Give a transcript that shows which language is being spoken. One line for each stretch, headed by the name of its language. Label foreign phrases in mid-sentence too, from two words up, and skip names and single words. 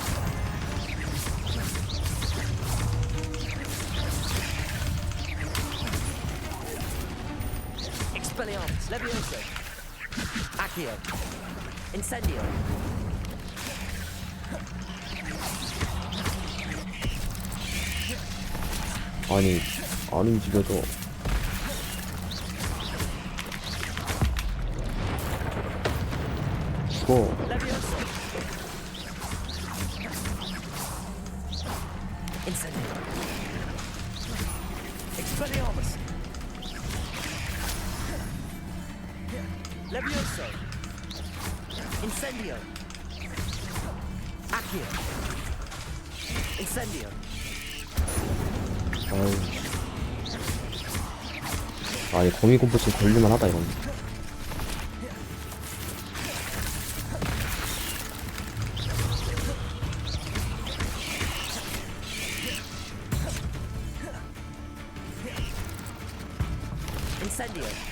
Korean: Expelliarmus! Levioso! Accio! Incendio! 아니, 안 움직여도. 죽어. Levioso! Incendio! Expelliarmus! Levioso! Incendio! Accio! Incendio! 아니, 거미 공포증 걸릴만 하다, 이건. Incendio!